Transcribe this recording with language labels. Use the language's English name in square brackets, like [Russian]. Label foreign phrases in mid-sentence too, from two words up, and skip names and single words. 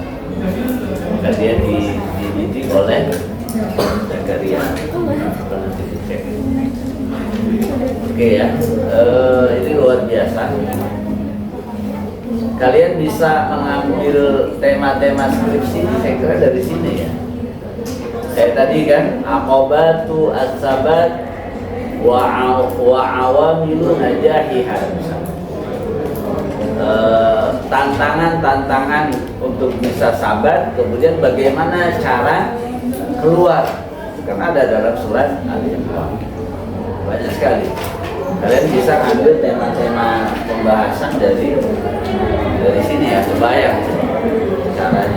[Indonesian] Maka dia dididik oleh Zakaria. Nanti dicek. Oke ya, ini luar biasa. Kalian bisa mengambil tema-tema skripsi, saya kira dari sini ya. Saya tadi kan [Arabic] عقبات الثبات وعوامل نجاحها. [Indonesian] Tantangan-tantangan untuk bisa sabat, kemudian bagaimana cara keluar. Karena ada dalam surat Al-Imran. Banyak sekali. Kalian bisa ambil tema-tema pembahasan dari sini ya, kebayang caranya.